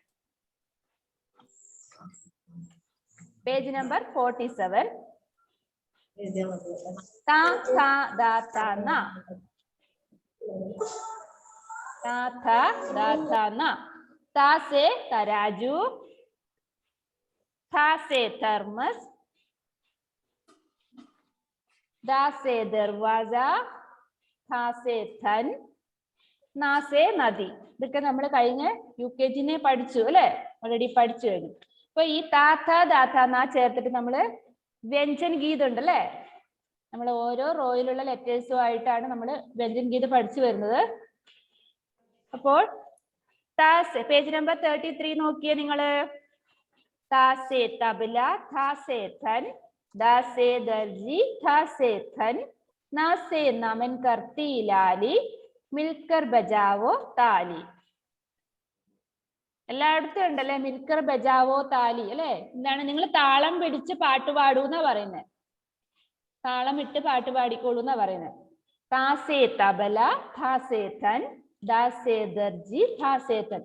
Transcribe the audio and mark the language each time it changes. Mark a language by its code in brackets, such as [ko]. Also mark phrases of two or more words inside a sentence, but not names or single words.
[ml] പേജ് നമ്പർ 47. [hi] ता ता दा ता न, ता ता दा ता न. ता से तराजू, था से थर्मस, दा से दरवाजा, था से थन, ना से നദി. [ml] ഇതൊക്കെ നമ്മൾ കഴിഞ്ഞ UKG പഠിച്ചു അല്ലെ? ഓൾറെഡി പഠിച്ചു കഴിഞ്ഞു. അപ്പൊ ഈ താത്ത ദാത്ത നാ ചേർത്തിട്ട് നമ്മള് വ്യഞ്ജൻ ഗീതം ഉണ്ട് അല്ലെ? നമ്മൾ ഓരോ റോയിലുള്ള ലെറ്റേഴ്സും ആയിട്ടാണ് നമ്മൾ വ്യഞ്ജൻ ഗീതം പഠിച്ചു വരുന്നത്. അപ്പോൾ പേജ് നമ്പർ 33 നോക്കിയേ നിങ്ങള്. [hi] ता से तबला, था से थन, दा से दर्जी, था से थन, ना से नमन करती लाली, मिलकर बजावो ताली. [ml] എല്ലായിടത്തും ഉണ്ടല്ലേ [hi] मिलकर बजाओ ताली [ml] അല്ലെ? എന്താണ്, നിങ്ങൾ താളം പിടിച്ച് പാട്ട് പാടൂ എന്നാ പറയുന്നത്. താളം ഇട്ട് പാട്ട് പാടിക്കോളൂ എന്നാ പറയുന്നത്. [hi] ता से तबला, था से थन, दा से दर्जी, था से थन.